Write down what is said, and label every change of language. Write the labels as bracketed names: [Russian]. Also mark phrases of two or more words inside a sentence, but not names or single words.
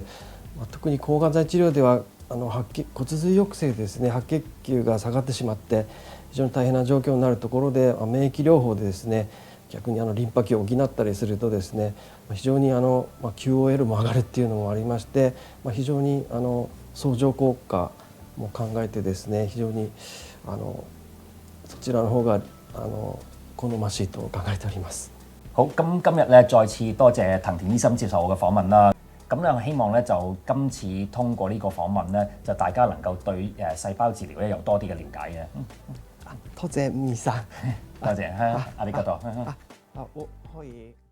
[Japanese] 特に抗がん剤治療では骨髄抑制ですね、白血球が下がってしまって非常に大変な状況になるところで、免疫療法でですね逆にリンパ球を補ったりするとですね、非常にQOL も上がるっていうのもありまして、非常に相乗効果も考えてですね、非常にそちらの方が好ましいと考えております。 [Cantonese] 好，咁今日咧再次多謝藤田醫生接受我嘅訪問啦。咁咧，我希望咧就今次通過呢個訪問咧，就大家能夠對細胞治療咧有多啲嘅了解嘅。多謝吳醫生，多謝，ありがとう。我可以。